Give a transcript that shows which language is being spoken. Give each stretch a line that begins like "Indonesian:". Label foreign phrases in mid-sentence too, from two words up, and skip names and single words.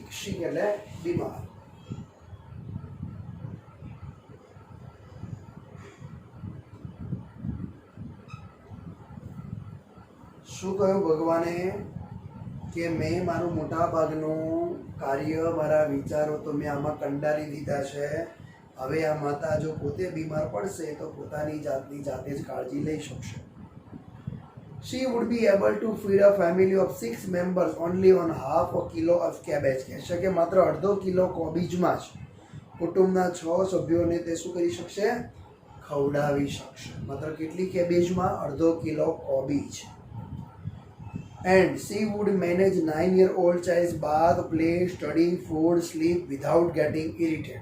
Gujarati: સિક એટલે બીમાર. શું કહ્યું ભગવાને? કે મેં મારું મોટા ભાગનું કાર્ય, મારા વિચારો તો મેં આમાં કંડારી દીધા છે. હવે આ માતા જો પોતે બીમાર પડશે તો પોતાની જાતની જાતે જ કાળજી લઈ શકશે.
English: She would be able to feed a family of 6 members only on half a kilo of cabbage.
Gujarati: કહેશે કે માત્ર અડધો કિલો કોબીજમાં જ કુટુંબના 6 સભ્યોને તે શું કરી શકશે? ખવડાવી શકશે. માત્ર કેટલી કેબેજમાં? અડધો કિલો કોબીજ.
English: And she would manage 9-year-old child's bath, play, study, food, sleep without getting irritated.